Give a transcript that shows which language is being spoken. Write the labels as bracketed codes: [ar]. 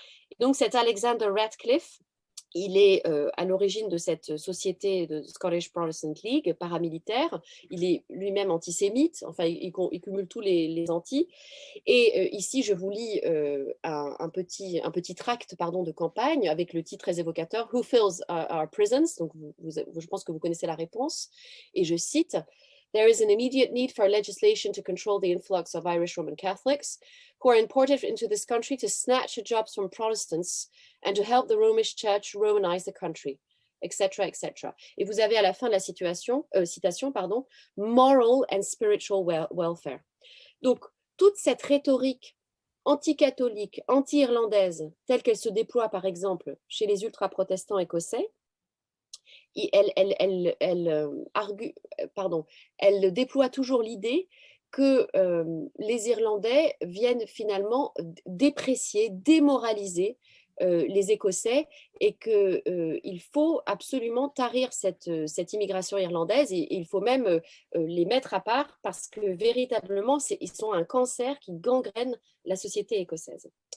[fr] Et donc, cet Alexander Ratcliffe, il est à l'origine de cette société de Scottish Protestant League paramilitaire. Il est lui-même antisémite, enfin, il cumule tous les antis. Et ici, je vous lis un petit tract de campagne avec le titre très évocateur [en] Who fills our prisons? [fr] Donc, je pense que vous connaissez la réponse. Et je cite [en] There is an immediate need for legislation to control the influx of Irish Roman Catholics who are imported into this country to snatch the jobs from Protestants and to help the Romish Church Romanize the country, etc., etc. [fr] Et vous avez à la fin de la citation, [en] moral and spiritual welfare. [fr] Donc, toute cette rhétorique anti-catholique, anti-irlandaise, telle qu'elle se déploie par exemple chez les ultra-protestants écossais, elle déploie toujours l'idée que les Irlandais viennent finalement déprécier, démoraliser les Écossais et qu'il faut absolument tarir cette immigration irlandaise et il faut même les mettre à part parce que véritablement, ils sont un cancer qui gangrène la société écossaise.